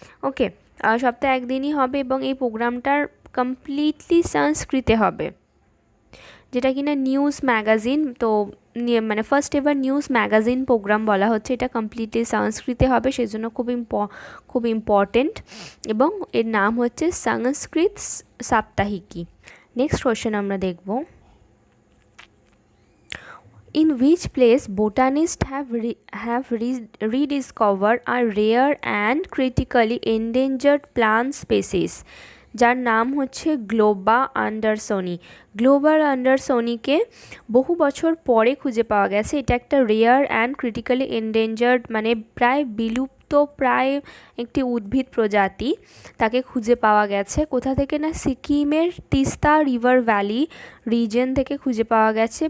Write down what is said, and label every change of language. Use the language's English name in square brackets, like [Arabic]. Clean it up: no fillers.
[Bangla] ওকে, সপ্তাহে একদিনই হবে এবং এই প্রোগ্রামটার কমপ্লিটলি সংস্কৃতে হবে, যেটা কিনা নিউজ ম্যাগাজিন, তো মানে first ever news magazine programme বলা হচ্ছে, এটা কমপ্লিটলি সংস্কৃতে হবে, সেজন্য খুব ইম্পর্টেন্ট, এবং এর নাম হচ্ছে সংস্কৃত সাপ্তাহিকী। নেক্সট কোয়েশ্চেন আমরা দেখব, [English] in which place botanists have rediscovered a rare and critically endangered plant species [Bangla] যার নাম হচ্ছে গ্লোবা আন্ডারসনি। গ্লোবা আন্ডারসনিকে বহু বছর পরে খুঁজে পাওয়া গেছে। এটা একটা রেয়ার অ্যান্ড ক্রিটিক্যালি এন্ডেঞ্জার্ড মানে প্রায় বিলুপ্ত প্রায় একটি উদ্ভিদ প্রজাতি, তাকে খুঁজে পাওয়া গেছে কোথা থেকে না, সিকিমের তিস্তা রিভার ভ্যালি রিজন থেকে খুঁজে পাওয়া গেছে।